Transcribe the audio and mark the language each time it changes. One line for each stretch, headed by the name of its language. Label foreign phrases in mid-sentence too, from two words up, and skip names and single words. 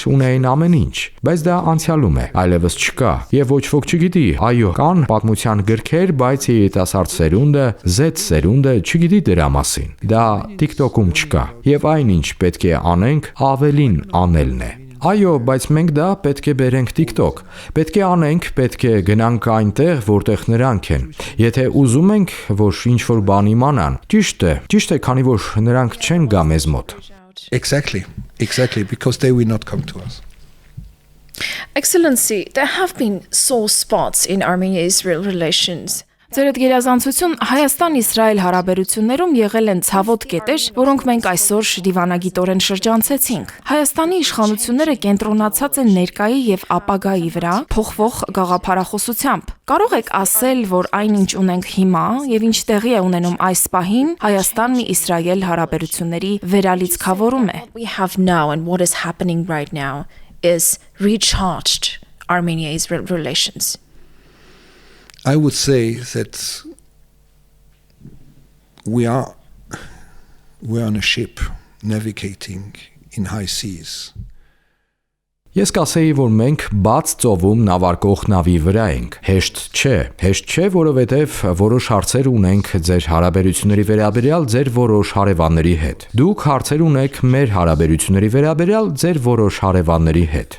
Armenian: ունեին ամեն ինչ, բայց դա անցյալում է, այլևս չկա, եւ ոչ ոք չգիտի, այո, կան պատմության գրքեր, բայց երիտասարդ սերունդը, Z սերունդը չգիտի դրա մասին։ Դա TikTok-ում չկա, եւ այնինչ պետք է անենք, ավելին անելն է։ Այո, բայց մենք դա պետք է բերենք TikTok։ Պետք է անենք, պետք է գնանք այնտեղ, որտեղ նրանք են։ Եթե ուզում ենք, որ ինչ-որ բան իմանան, ճիշտ է, քանի որ նրանք չեն գա մեզ մոտ։
English: Exactly, because they will not come to us. Excellency, there have been sore spots in Armenia-Israel relations.
Armenian: Ձեր այդ գերազանցություն Հայաստան-Իսրայել հարաբերություններում եղել են ցավոտ կետեր, որոնք մենք այսօր դիվանագիտորեն շրջանցեցինք։ Հայաստանի իշխանությունները կենտրոնացած են ներկայի եւ ապագայի վրա, փոխվող գաղափարախոսությամբ։ Կարող եք ասել, որ այնինչ ունենք հիմա եւ ինչ տեղի է ունենում այս պահին Հայաստան-Իսրայել հարաբերությունների վերալիցքավորում է։
English: What we have now and what is happening right now is recharged Armenia-Israel relations. I would say that we are on a ship navigating in high seas.
Armenian: Ես կասեի, որ մենք բաց ծովում նավարկող նավի վրա ենք։ Հեշտ չէ, որովհետև որոշ հարցեր ունենք ձեր հարաբերությունների վերաբերյալ ձեր որոշ հարևանների հետ։ Դուք հարցեր ունեք մեր հարաբերությունների վերաբերյալ ձեր որոշ հարևանների հետ։